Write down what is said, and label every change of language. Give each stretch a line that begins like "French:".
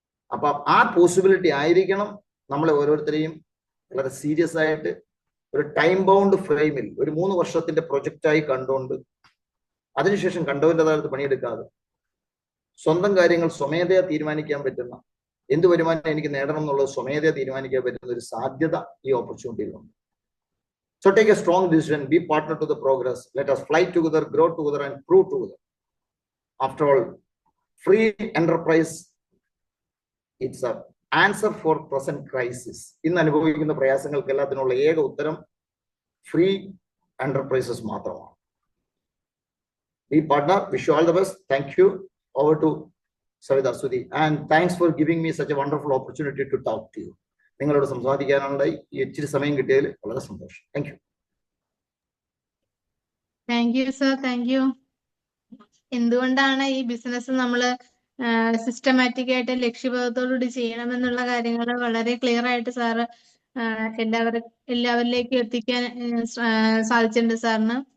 Malayalam: അപ്പൊ ആ പോസിബിലിറ്റി ആയിരിക്കണം നമ്മളെ ഓരോരുത്തരെയും വളരെ സീരിയസ് ആയിട്ട് ഒരു ടൈം ബൗണ്ട് ഫ്രെയിമിൽ ഒരു 3 വർഷത്തിന്റെ പ്രൊജക്റ്റായി കണ്ടുകൊണ്ട് അതിനുശേഷം കണ്ടവന്റെ താഴത്ത് പണിയെടുക്കാതെ സ്വന്തം കാര്യങ്ങൾ സ്വമേധയാ തീരുമാനിക്കാൻ പറ്റുന്ന, എന്ത് വരുമാനം എനിക്ക് നേടണം എന്നുള്ളത് സ്വമേധയാ തീരുമാനിക്കാൻ പറ്റുന്ന ഒരു സാധ്യത ഈ ഓപ്പർച്യൂണിറ്റിയിലുണ്ട്.
English: So take a strong decision, be partner to the progress, let us fly together, grow together and prove together. After all, free enterprise, it's a answer for present crisis.
Malayalam: ഇന്ന് അനുഭവിക്കുന്ന പ്രയാസങ്ങൾക്ക് എല്ലാത്തിനുള്ള ഏക ഉത്തരം ഫ്രീ എന്റർപ്രൈസസ് മാത്രമാണ്.
English: Be partner, wish you all the best. Thank you. Over to Savitha Sudhi, and thanks for giving me such a wonderful opportunity to talk to you.
Malayalam: നിങ്ങളോട് സംസാരിക്കാനുണ്ടായി ഈ ഇച്ചിരി സമയം കിട്ടിയതിൽ വളരെ സന്തോഷം.
English: Thank you. Thank you sir, thank you.
Malayalam: എന്തുകൊണ്ടാണ് ഈ business നമ്മൾ സിസ്റ്റമാറ്റിക് ആയിട്ട് ലക്ഷ്യബോധത്തോടുകൂടി ചെയ്യണമെന്നുള്ള കാര്യങ്ങൾ വളരെ ക്ലിയർ ആയിട്ട് സാറ് എല്ലാവരിലേക്കും എത്തിക്കാൻ സാധിച്ചിട്ടുണ്ട് സാറിന്.